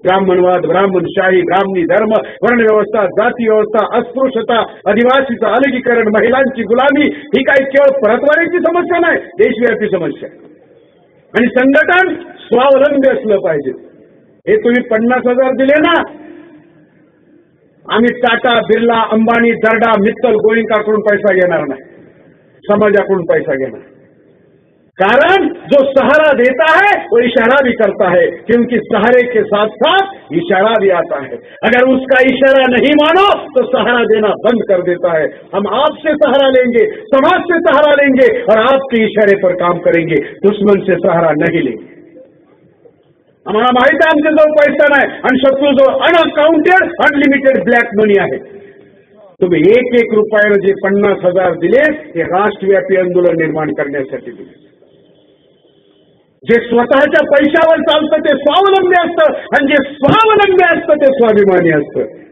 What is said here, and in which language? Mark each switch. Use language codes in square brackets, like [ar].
[mr] ब्राह्मणवाद, ब्राह्मणशाही, ब्राह्मणी धर्म, वर्णव्यवस्था, जाती व्यवस्था, अस्पृश्यता, आदिवासीचं अलगीकरण, महिलांची गुलामी ही काही केवळ परतवारीची समस्या नाही, देशव्यापी समस्या. आणि संघटन स्वावलंबी असलं पाहिजे. हे तुम्ही 50,000 दिले ना, आम्ही टाटा, बिर्ला, अंबानी, दर्डा, मित्तल, गोयंकाकडून पैसा घेणार नाही, समाजाकडून पैसा घेणार. [hi] कारण जो सहारा देता है वो इशारा भी करता है, क्योंकि सहारे के साथ साथ इशारा भी आता है. अगर उसका इशारा नहीं मानो तो सहारा देना बंद कर देता है. हम आपसे सहारा लेंगे, समाज से सहारा लेंगे और आपके इशारे पर काम करेंगे, दुश्मन से सहारा नहीं लेंगे. [mr] आम्हाला माहिती आहे आमच्याजवळ पैसा नाही आणि शत्रूजवळ अनअकाउंटेड अनलिमिटेड ब्लॅक मनी आहे. तुम्ही 1-1 रुपयानं जे 50,000 दिले हे राष्ट्रव्यापी आंदोलन निर्माण करण्यासाठी दिले. जे स्वतःच्या पैशावर चालतं ते स्वावलंबी असतं आणि जे स्वावलंबी असतं ते स्वाभिमानी असतं.